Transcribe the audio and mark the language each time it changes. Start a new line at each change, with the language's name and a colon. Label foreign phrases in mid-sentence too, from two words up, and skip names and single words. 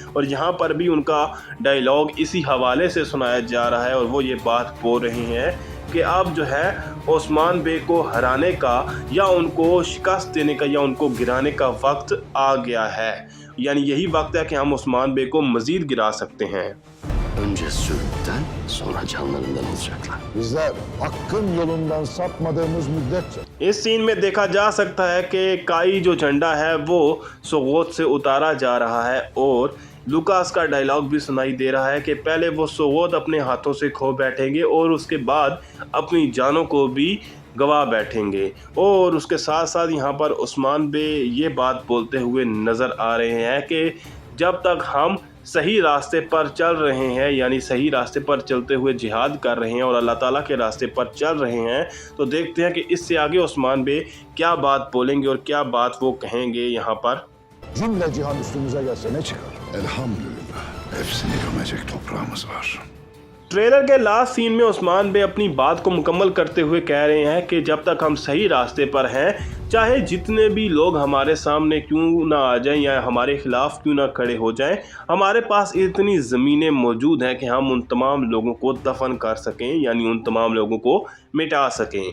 Urdu: اور یہاں پر بھی ان کا ڈائیلاگ اسی حوالے سے سنایا جا رہا ہے اور وہ یہ بات بول رہے ہیں کہ اب جو ہے عثمان بے کو ہرانے کا یا ان کو شکست دینے کا یا ان کو گرانے کا وقت آ گیا ہے. یعنی یہی وقت ہے کہ ہم عثمان بے کو مزید گرا سکتے ہیں.
Turkish: Önce sürükten, sonra canlarından alacaklar. Bizler hakkın yolundan sapmadığımız müddetçe
Urdu: اس سین میں دیکھا جا سکتا ہے کہ کائی جو جھنڈا ہے وہ سوگوت سے اتارا جا رہا ہے اور لوکاس کا ڈائیلاگ بھی سنائی دے رہا ہے کہ پہلے وہ سوگوت اپنے ہاتھوں سے کھو بیٹھیں گے اور اس کے بعد اپنی جانوں کو بھی گنوا بیٹھیں گے. اور اس کے ساتھ ساتھ یہاں پر عثمان بے یہ بات بولتے ہوئے نظر آ رہے ہیں کہ جب تک ہم صحیح راستے پر چل رہے ہیں، یعنی صحیح راستے پر چلتے ہوئے جہاد کر رہے ہیں اور اللہ تعالیٰ کے راستے پر چل رہے ہیں، تو دیکھتے ہیں کہ اس سے آگے عثمان بے کیا بات بولیں گے اور کیا بات وہ کہیں گے. یہاں پر
Turkish: cümle cihan üstümüze gelse ne çıkar? Elhamdülillah. Hepsini gömecek toprağımız var.
Urdu: ٹریلر کے
English: last scene
Urdu: میں عثمان بے اپنی بات کو مکمل کرتے ہوئے کہہ رہے ہیں کہ جب تک ہم صحیح راستے پر ہیں، چاہے جتنے بھی لوگ ہمارے سامنے کیوں نہ آ جائیں یا ہمارے خلاف کیوں نہ کھڑے ہو جائیں، ہمارے پاس اتنی زمینیں موجود ہیں کہ ہم ان تمام لوگوں کو دفن کر سکیں، یعنی ان تمام لوگوں کو مٹا سکیں.